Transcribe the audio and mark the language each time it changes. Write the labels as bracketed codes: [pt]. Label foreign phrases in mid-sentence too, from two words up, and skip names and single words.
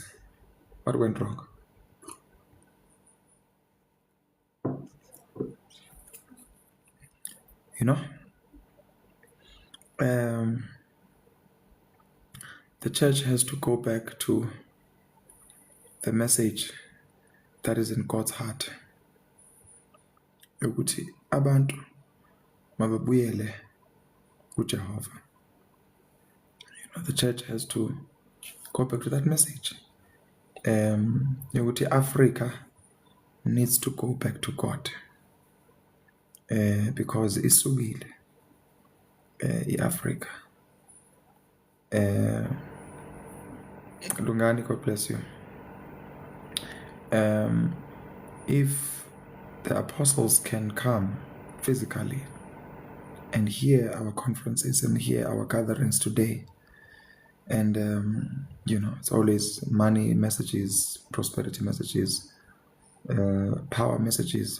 [en] What went wrong? You know? The church has to go back to the message that is in God's heart. [zu] Ukuthi abantu mababuyele Jehovah. [en] The church has to go back to that message. Africa needs to go back to God because isukile Africa. [zu] Lungani, [en] God bless you. If the apostles can come physically and hear our conferences and hear our gatherings today, and it's always money messages, prosperity messages, power messages.